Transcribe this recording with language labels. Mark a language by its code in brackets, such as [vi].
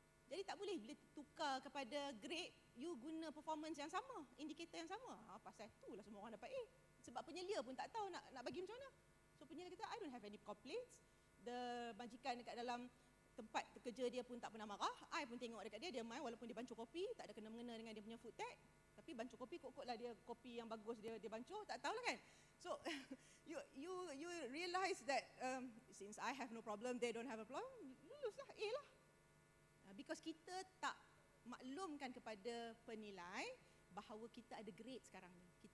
[ms] Jadi tak boleh bila tukar kepada grade, you guna performance yang sama, indikator yang sama. Pasal itulah semua orang dapat A. Sebab penyelia pun tak tahu nak bagi macam mana. [en] So [ms] penyelia kata, [en] I don't have any complaints. [ms] The majikan dekat dalam tempat kerja dia pun tak pernah marah. I pun tengok dekat dia main walaupun dia bancuh kopi, tak ada kena-mengena dengan dia punya food tag. Tapi bancuh kopi kot lah dia kopi yang bagus dia bancuh, tak tahulah kan. [en] So you realize that since I have no problem, they don't have a problem, [ms] luluslah A lah. Because kita tak maklumkan kepada penilai bahawa kita ada grade sekarang ni.